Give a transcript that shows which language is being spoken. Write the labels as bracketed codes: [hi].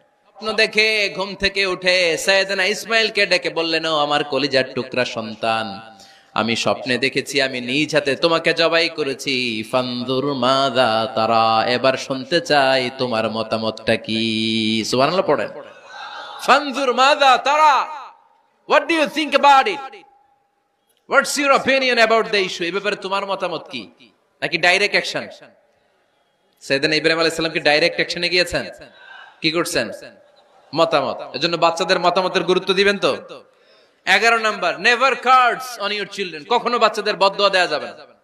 [bn] স্বপ্ন দেখে ঘুম থেকে উঠে সাইয়েদনা ইসমাইলকে ডেকে বললেন, ও আমার কলিজার টুকরা সন্তান, আমি স্বপ্নে দেখেছি আমি নিজ হাতে তোমাকে জবাই করেছি। [ar] ফানজুর মাযা তারা, [bn] এবার শুনতে চাই তোমার মতামতটা কি। সুবহানাল্লাহ পড়েন। [ar] ফানজুর মাযা তারা, [en] what do you think about it? What's your opinion about the issue? [bn] এই ব্যাপারে তোমার মতামত কি? নাকি ডাইরেক্ট অ্যাকশন? সাইয়েদনা ইব্রাহিম আলাইহিস সালাম কি ডাইরেক্ট অ্যাকশনে গিয়েছেন? কি করছেন? মতামত। এজন্য বাচ্চাদের মতামতের গুরুত্ব দিবেন তো। 11 number, [en] never curse on your children, [bn] কখনো বাচ্চাদের বদদুয়া দেয়া যাবে না।